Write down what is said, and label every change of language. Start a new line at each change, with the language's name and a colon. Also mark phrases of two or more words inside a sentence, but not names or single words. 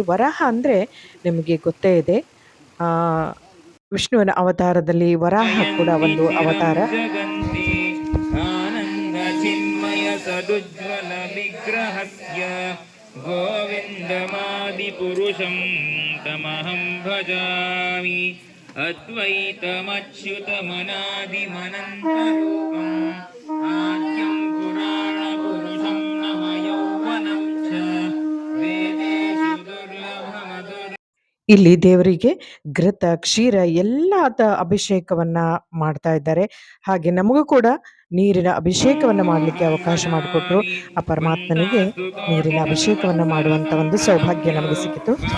Kannada: ವರಹ ಅಂದರೆ ನಿಮಗೆ ಗೊತ್ತೇ ಇದೆ, ವಿಷ್ಣುವಿನ ಅವತಾರದಲ್ಲಿ ವರಾಹ ಕೂಡ ಒಂದು ಅವತಾರ.
Sanskrit: ಆನಂದ ಚಿನ್ಮಯ ಸದುಜ್ವಲ ವಿಗ್ರಹಸ್ಯ ಗೋವಿಂದಮಾದಿ ಪುರುಷಂ ತಮಹಂ ಭಜಾಮಿ ಅದ್ವೈತಮಚ್ಯುತಮನಾದಿಮನಂತರೂಪಂ ಆದ್ಯಂ ಪುರಾಣ ಪುರುಷಂ ನಮ ಯೌವನಂ ಚ ವೇದೇಶು ದುರ್ಲಭಮಧುರ.
Kannada: ಇಲ್ಲಿ ದೇವರಿಗೆ ಘೃತ ಕ್ಷೀರ ಎಲ್ಲದ ಅಭಿಷೇಕವನ್ನ ಮಾಡ್ತಾ ಇದ್ದಾರೆ. ಹಾಗೆ ನಮಗೂ ಕೂಡ ನೀರಿನ ಅಭಿಷೇಕವನ್ನ ಮಾಡಲಿಕ್ಕೆ ಅವಕಾಶ ಮಾಡಿಕೊಟ್ರು. ಆ ಪರಮಾತ್ಮನಿಗೆ ನೀರಿನ ಅಭಿಷೇಕವನ್ನ ಮಾಡುವಂತ ಒಂದು ಸೌಭಾಗ್ಯ ನಮಗೆ ಸಿಕ್ಕಿತು.